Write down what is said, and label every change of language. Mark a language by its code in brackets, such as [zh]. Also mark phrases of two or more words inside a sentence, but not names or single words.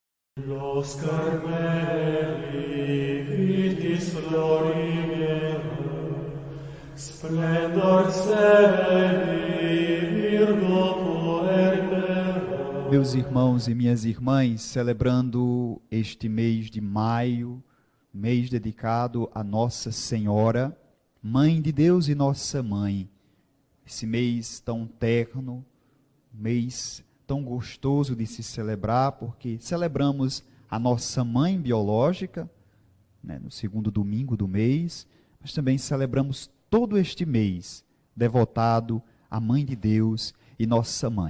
[la] Los Carmeli vitis florimera, splendor celi virgo puerpera. [pt] Meus irmãos e minhas irmãs, celebrando este mês de maio, mês dedicado a Nossa Senhora, Mãe de Deus e Nossa Mãe, esse mês tão terno, mês tão gostoso de se celebrar, porque celebramos a nossa mãe biológica, né, no segundo domingo do mês, mas também celebramos todo este mês devotado à Mãe de Deus e Nossa Mãe.